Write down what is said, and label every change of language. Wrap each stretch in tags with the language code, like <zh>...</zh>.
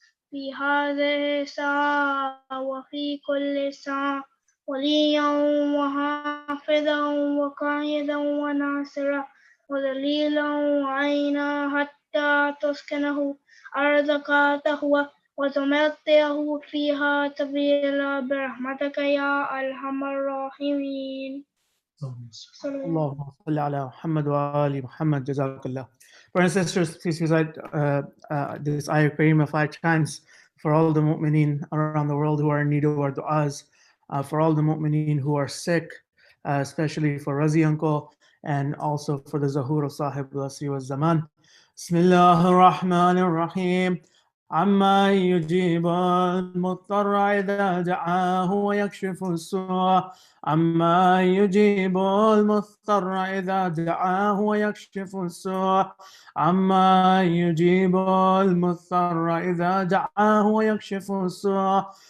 <ar>في هذه الساعة وفي كل ساعة وليا وحافظا وقائدا وناصرا ودليلا وعينا حتى تسكنه أرضك تهوى وتمتعه فيها طويلا برحمتك يا أرحم الراحمين. اللهم صل على محمد وآل محمد.</ar> <en>Jazakallah. Brothers and sisters, please recite this ayah Kareemah 5 times for all the mu'mineen around the world who are in need of our du'as, for all the mu'mineen who are sick, especially for Razi uncle, and also for the Zahur of Sahib al-Asri wa Zaman. Bismillah ar-Rahman ar-Rahim.</en> <ar>عما يجيب المضطر إذا دعاه ويكشف السوء. عما يجيب المضطر إذا دعاه ويكشف السوء. عما يجيب المضطر إذا دعاه ويكشف السوء.</ar>